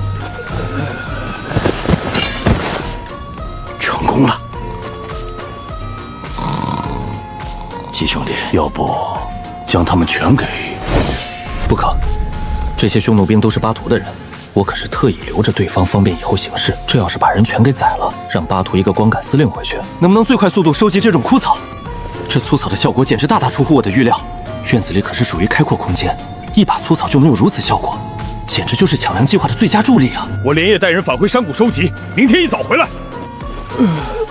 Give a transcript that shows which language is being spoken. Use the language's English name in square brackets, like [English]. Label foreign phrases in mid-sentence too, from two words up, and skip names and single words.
[Chinese] 成功了。季兄弟，要不将他們全給…… 不可，這些匈奴兵都是巴圖的人，我可是特意留着對方，方便以後行事。這要是把人全給宰了，讓巴圖一個光桿司令回去，能不能最快速度收集這種枯草？這粗草的效果簡直大大出乎我的預料。院子裡可是屬於開闊空間，一把粗草就能有如此效果，簡直就是搶糧計劃的最佳助力啊！我連夜帶人返回山谷收集，明天一早回來。